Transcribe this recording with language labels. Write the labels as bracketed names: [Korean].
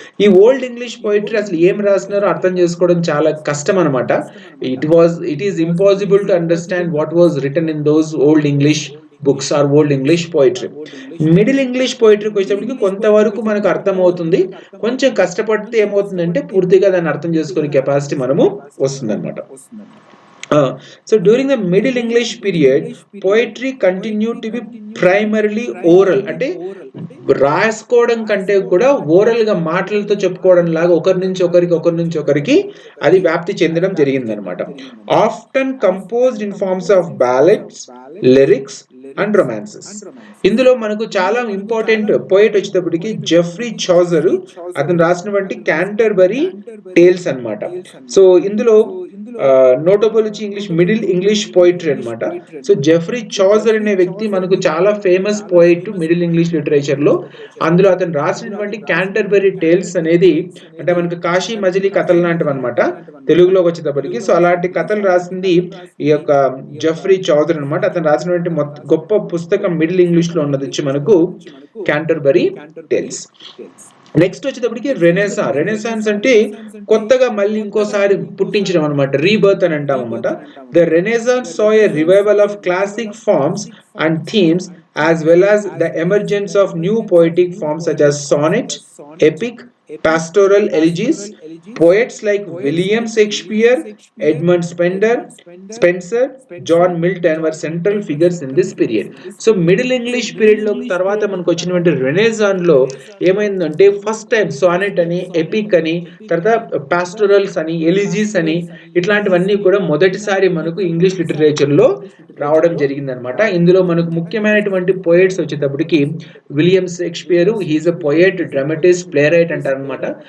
[Telugu] ఈ old English poetry అసలు ఏం రాసినారో అర్థం చేసుకోవడం చాలా కష్టం అనమాట. [English] It is impossible to understand what was written in those old English books or old English poetry. [Telugu] Middle English పోయిటరీకి వచ్చేటప్పటికి కొంతవరకు మనకు అర్థమవుతుంది. కొంచెం కష్టపడితే ఏమవుతుందంటే పూర్తిగా దాన్ని అర్థం చేసుకునే కెపాసిటీ మనము వస్తుందన్నమాట. [English] So during the Middle English period, poetry continued to be primarily oral. [Telugu] అంటే రాసుకోవడం కంటే కూడా ఓరల్ గా మాటలతో చెప్పుకోవడం లాగా ఒకరి నుంచి ఒకరికి అది వ్యాప్తి చెందడం జరిగిందనమాట. [English] Often composed in forms of ballads, lyrics and romances. [Telugu] ఇందులో మనకు చాలా ఇంపార్టెంట్ పోయిట్ వచ్చేటప్పటికి జెఫ్రీ చాజర్, అతను రాసినటువంటి క్యాంటర్బరీ టేల్స్ అన్నమాట. సో ఇందులో నోటబుల్ వచ్చి మిడిల్ ఇంగ్లీష్ పోయిటరీ అన్నమాట. సో జెఫ్రీ చాజర్ అనే వ్యక్తి మనకు చాలా famous poet middle English literature లో. అందులో అతను రాసినటువంటి క్యాంటర్బరీ టేల్స్ అనేది అంటే మనకు కాశీ మజిలీ కథలు లాంటివి అనమాట తెలుగులోకి వచ్చేటప్పటికి. సో అలాంటి కథలు రాసింది ఈ యొక్క జెఫ్రీ చాజర్ అనమాట. అతను రాసినటువంటి గొప్ప పుస్తకం మిడిల్ ఇంగ్లీష్ లో ఉన్నది వచ్చి మనకు క్యాంటర్బరీ టేల్స్. నెక్స్ట్ వచ్చేటప్పటికి రెనెసాన్స్ అంటే కొత్తగా మళ్ళీ ఇంకోసారి పుట్టించడం అనమాట, రీబర్త్ అని అంటాం అనమాట. [English] The renaissance saw a revival of classic forms and themes as well as the emergence of new poetic forms such as sonnet, epic, pastoral elegies. Poets like William Shakespeare, Edmund Spencer, John Milton were central figures in this period. [Telugu] So middle English period లో తర్వాత మనకు వచ్చినటువంటి Renaissance లో ఏమైందంటే first time sonnet అని, epic అని, తర్వాత పాస్టోరల్స్ అని, ఎలిజీస్ అని ఇట్లాంటివన్నీ కూడా మొదటిసారి మనకు ఇంగ్లీష్ లిటరేచర్ లో రావడం జరిగిందనమాట. ఇందులో మనకు ముఖ్యమైనటువంటి పోయిట్స్ వచ్చేటప్పటికి విలియం షేక్స్పియర్, [English] he is a poet, dramatist, playwright [Telugu] అంటారు అనమాట.